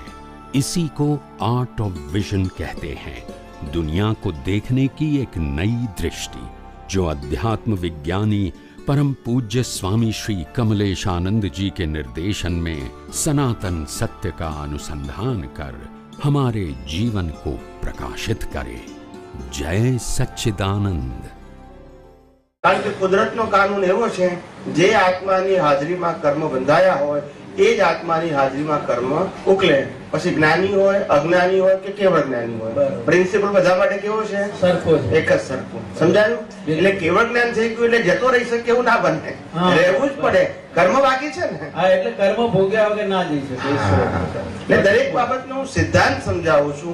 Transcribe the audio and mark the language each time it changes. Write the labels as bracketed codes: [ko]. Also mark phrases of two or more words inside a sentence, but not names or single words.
[hi] इसी को आर्ट ऑफ विजन कहते हैं, दुनिया को देखने की एक नई दृष्टि, जो अध्यात्म विज्ञानी परम पूज्य स्वामी श्री कमलेशानंद जी के निर्देशन में सनातन सत्य का अनुसंधान कर हमारे जीवन को प्रकाशित करे। जय सच्चिदानंद। [gu] કારણ કે કુદરતનો કાનૂન એવો છે, જે આત્માની હાજરીમાં કર્મ બંધાયા હોય એ જ આત્માની હાજરીમાં કર્મ ઉકલે। પછી જ્ઞાની હોય, અજ્ઞાની હોય કે કેવળ જ્ઞાની હોય, પ્રિન્સિપલ બધા માટે કેવો છે? સરખો છે, એક જ સરખો। સમજાયું? એટલે કેવળ જ્ઞાન થઈ ગયું એટલે જતો રહી શકે એવું ના બને, રહેવું જ પડે। કર્મ બાકી છે ને, હા, એટલે કર્મ ભોગ્યા વગર ના જઈ શકે। એટલે દરેક બાબતનો હું સિદ્ધાંત સમજાવું છું।